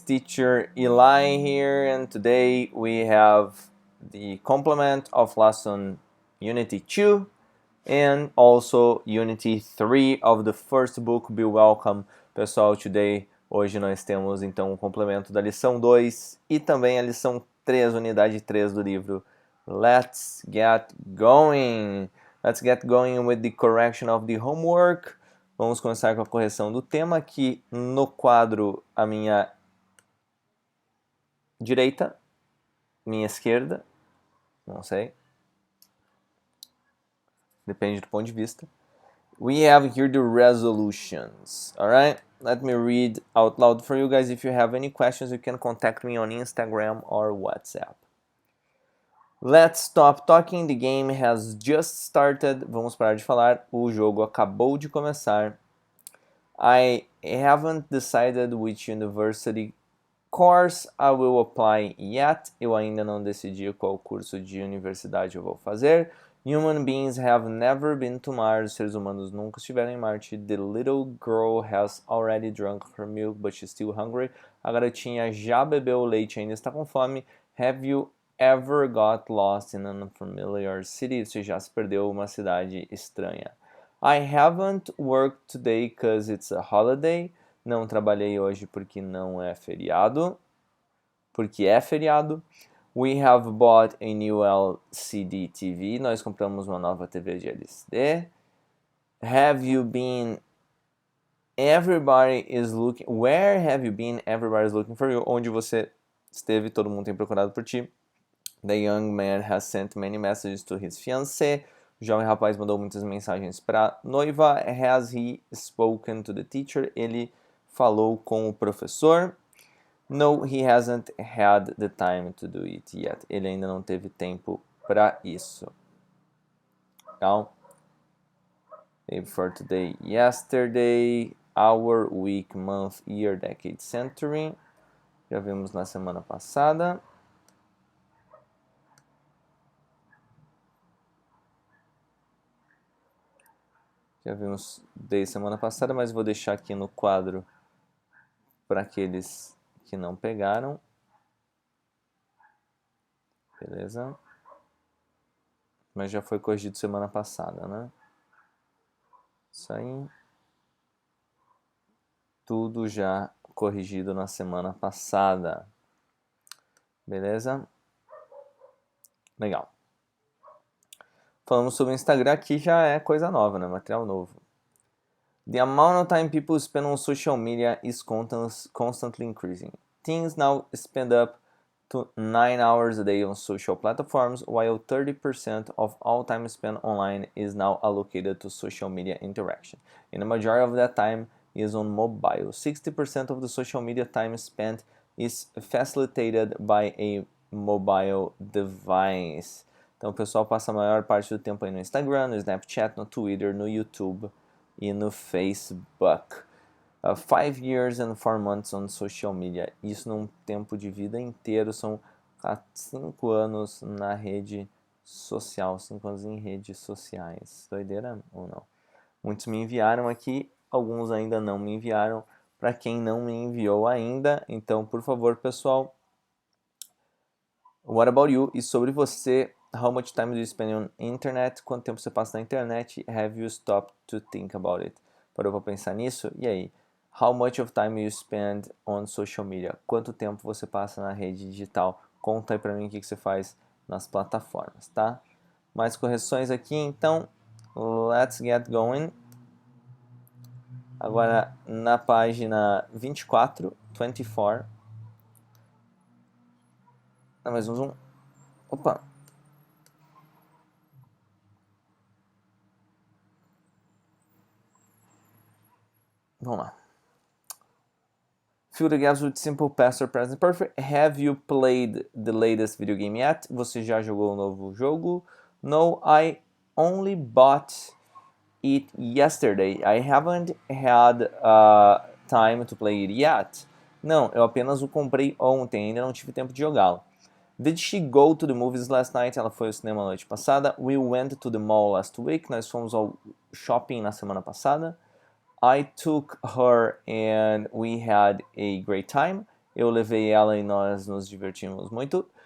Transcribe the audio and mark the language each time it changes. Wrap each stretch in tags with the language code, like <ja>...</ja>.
<en>Teacher Eli here, and today we have the complement of lesson Unity 2 and also Unity 3 of the first book, Be Welcome.</en> <pt>Pessoal, hoje nós temos então o complemento da lição 2 e também a lição 3, unidade 3 do livro.</pt> <en>Let's get going! Let's get going with the correction of the homework.</en> <pt>Vamos começar com a correção do tema aqui no quadro à minha direita, minha esquerda, não sei, depende do ponto de vista.</pt> <en>We have here the resolutions, alright? Let me read out loud for you guys. If you have any questions, you can contact me on Instagram or WhatsApp. Let's stop talking, the game has just started.</en> <pt>Vamos parar de falar, o jogo acabou de começar.</pt> <en>I haven't decided which university course I will apply yet.</en> <pt>Eu ainda não decidi qual curso de universidade eu vou fazer.</pt> <en>Human beings have never been to Mars.</en> <pt>Os seres humanos nunca estiveram em Marte.</pt> <en>The little girl has already drunk her milk, but she's still hungry.</en> <pt>A garotinha já bebeu o leite e ainda está com fome.</pt> <en>Have you ever got lost in an unfamiliar city?</en> <pt>Você já se perdeu uma cidade estranha.</pt> <en>I haven't worked today because it's a holiday.</en> <pt>Não trabalhei hoje porque não é feriado. Porque é feriado.</pt> <en>We have bought a new LCD TV.</en> <pt>Nós compramos uma nova TV de LCD.</pt> <en>Have you been? Everybody is looking. Where have you been? Everybody is looking for you.</en> <pt>Onde você esteve, todo mundo tem procurado por ti.</pt> <en>The young man has sent many messages to his fiancée.</en> <pt>O jovem rapaz mandou muitas mensagens para a noiva.</pt> <en>Has he spoken to the teacher?</en> <pt>Ele falou com o professor.</pt> <en>No, he hasn't had the time to do it yet.</en> <pt>Ele ainda não teve tempo para isso. Legal?</pt> <en>Day before today, yesterday, hour, week, month, year, decade, century.</en> <pt>Já vimos na semana passada. Já vimos desde semana passada, mas vou deixar aqui no quadro para aqueles que não pegaram. Beleza? Mas já foi corrigido semana passada, né? Isso aí. Tudo já corrigido na semana passada. Beleza? Legal. Falamos sobre o Instagram, aqui já é coisa nova, né? Material novo.</pt> <en>The amount of time people spend on social media is constantly increasing. Teens now spend up to 9 hours a day on social platforms, while 30% of all time spent online is now allocated to social media interaction. And the majority of that time is on mobile. 60% of the social media time spent is facilitated by a mobile device.</en> <pt>Então o pessoal passa a maior parte do tempo aí no Instagram, no Snapchat, no Twitter, no YouTube e no Facebook.</pt> <en>5 years and 4 months on social media.</en> <pt>Isso num tempo de vida inteiro, são 5 anos na rede social, 5 anos em redes sociais. Doideira ou não? Muitos me enviaram aqui, alguns ainda não me enviaram. Para quem não me enviou ainda, então, por favor, pessoal,</pt> <en>what about you?</en> <pt>E sobre você,</pt> <en>how much time do you spend on internet?</en> <pt>Quanto tempo você passa na internet?</pt> <en>Have you stopped to think about it?</en> <pt>Parou para pensar nisso? E aí?</pt> <en>How much of time you spend on social media?</en> <pt>Quanto tempo você passa na rede digital? Conta aí para mim o que você faz nas plataformas, tá? Mais correções aqui, então,</pt> <en>let's get going.</en> <pt>Agora, na página 24, 24. Mais um zoom. Opa! Vamos lá.</pt> <en>Fill the gaps with simple past or present perfect. Have you played the latest video game yet?</en> <pt>Você já jogou um novo jogo?</pt> <en>No, I only bought it yesterday. I haven't had time to play it yet.</en> <pt>Não, eu apenas o comprei ontem, ainda não tive tempo de jogá-lo.</pt> <en>Did she go to the movies last night?</en> <pt>Ela foi ao cinema na noite passada.</pt> <en>We went to the mall last week.</en> <pt>Nós fomos ao shopping na semana passada.</pt> <en>I took her and we had a great time.</en> <pt>Eu levei ela e nós nos divertimos muito.</pt>